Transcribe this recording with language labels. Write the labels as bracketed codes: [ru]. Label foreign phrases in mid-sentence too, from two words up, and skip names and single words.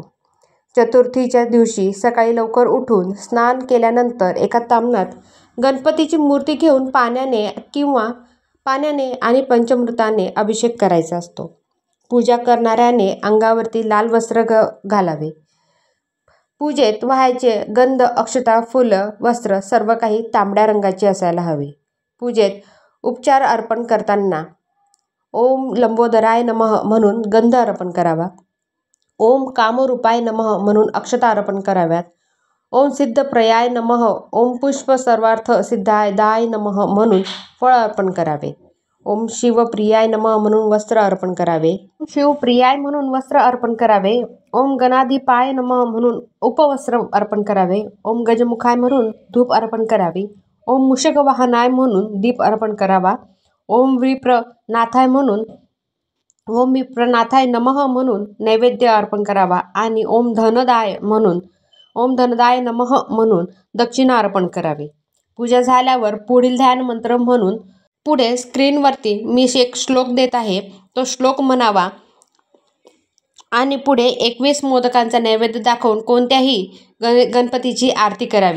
[mr] चतुर्थीच्या दिवशी सकाळी लवकर उठून स्नान केल्यानंतर एका ताम्हणात गणपतीची मूर्ती घेऊन पाण्याने आणि पंचामृताने अभिषेक करायचा असतो. पूजा करणाऱ्याने अंगावरती लाल वस्त्र घालावे. पूजेत व्हायचे गंध, अक्षता, फुलं, वस्त्र सर्व काही तांबड्या रंगाचे असायला हवे. पूजेत उपचार अर्पण करताना [sa] ओम लंबोदराय नमः [mr] म्हणून गंध अर्पण करावा. [sa] ओम कामरूपाय नमः [mr] म्हणून अक्षता अर्पण कराव्यात. [sa] ओम सिद्धप्रियाय नमः, ओम पुष्प सर्वार्थ सिद्धाय नमः [mr] म्हणून फळ अर्पण करावे. [sa] ओम शिवप्रियाय नमः [mr] म्हणून वस्त्र अर्पण करावे. शिवप्रियाय म्हणून वस्त्र अर्पण करावे. [sa] ओम गणाधिपाय नमः [mr] म्हणून उपवस्त्र अर्पण करावे. [sa] ओम गजमुखाय [mr] म्हणून धूप अर्पण करावे. [sa] ओम मूषकवाहनाय [mr] म्हणून दीप अर्पण करावा. [sa] ओम विप्रनाथाय नमः [mr] म्हणून नैवेद्य अर्पण करावा आणि [sa] ओम धनदाय नमः [mr] म्हणून दक्षिणा अर्पण करावी. पूजा झाल्यावर पुढील ध्यान मंत्र म्हणून पुढे स्क्रीनवरती मी एक श्लोक देत आहे, तो श्लोक म्हणावा आणि पुढे 21 मोदकांचा नैवेद्य दाखवून कोणत्याही गणपतीची आरती करावी.